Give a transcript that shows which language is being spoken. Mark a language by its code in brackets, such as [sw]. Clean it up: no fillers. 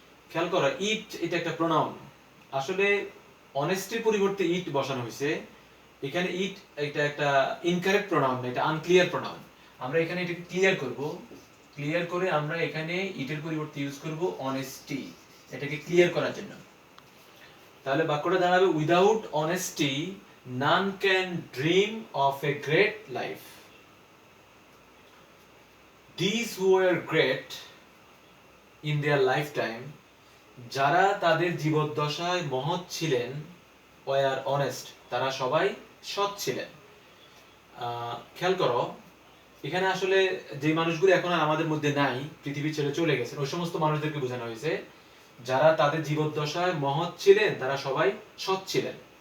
[bn] খেয়াল করো, ইট এটা একটা প্রোনাউন, আসলে অনেস্টির পরিবর্তে ইট বসানো হয়েছে। এখানে ইট এটা একটা ইনকারেক্ট প্রোনাউন, এটা আনক্লিয়ার প্রোনাউন। আমরা এখানে এটাকে ক্লিয়ার করব, ক্লিয়ার করে আমরা এখানে ইটের পরিবর্তে ইউজ করব অনেস্টি, এটাকে ক্লিয়ার করার জন্য। তাহলে বাক্যটা দাঁড়াবে, [en] Without honesty none can dream of a great life. These who were great in their lifetime, [bn] যারা তাদের জীবদ্দশায় মহৎ ছিলেন, [en] were honest, [bn] তারা সবাই সৎ ছিলেন। খেয়াল করো, এখানে আসলে যে মানুষগুলো এখন আর আমাদের মধ্যে নাই, পৃথিবী ছেড়ে চলে গেছেন, ওই সমস্ত মানুষদেরকে বোঝানো হয়েছে যারা তাদের জীবদ্দশায় মহৎ ছিলেন, তারা সবাই সৎ ছিলেন।